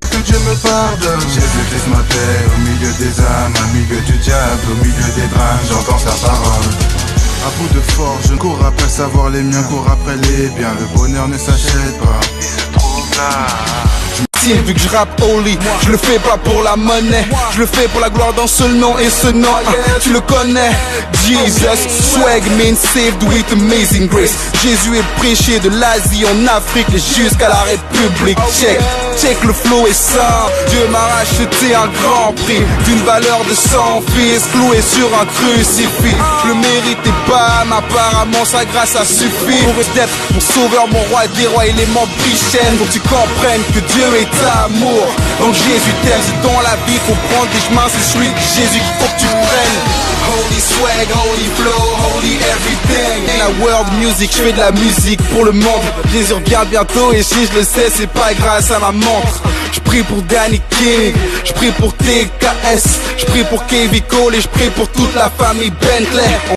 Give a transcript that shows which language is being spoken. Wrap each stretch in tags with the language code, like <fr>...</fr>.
<fr>Que Dieu me pardonne, Jésus-Christ ma paix. Au milieu des âmes, au milieu du diable, au milieu des drames, j'entends sa parole. À bout de force, je cours après savoir les miens, cours après les biens. Le bonheur ne s'achète pas, il se trouve là. Vu que je rappe holy, je le fais pas pour la monnaie, je le fais pour la gloire d'un seul nom, et ce nom, tu le connais.</fr> <en>Jesus, swag man saved with amazing grace.</en> <fr>Jésus est prêché de l'Asie en Afrique jusqu'à la République. Check le flow est sain. Dieu m'a racheté un grand prix d'une valeur de 100 fils cloué sur un crucifix. Je le méritais pas, mais apparemment sa grâce a suffi pour être mon sauveur, mon roi des rois, il est mon bichène. Faut que tu comprennes que Dieu est amour. Donc Jésus t'aime, si dans la vie faut prendre des chemins, c'est celui de Jésus qu'il faut que tu prennes.</fr> <en>Holy swag, holy flow, holy everything.</en> <fr>In la world music, je fais de la musique pour le monde. Jésus revient bientôt et si je le sais, c'est pas grâce à ma montre. Je prie pour Danny King, je prie pour TKS, je prie pour Kevin Cole et je prie pour toute la famille Bentley.</fr>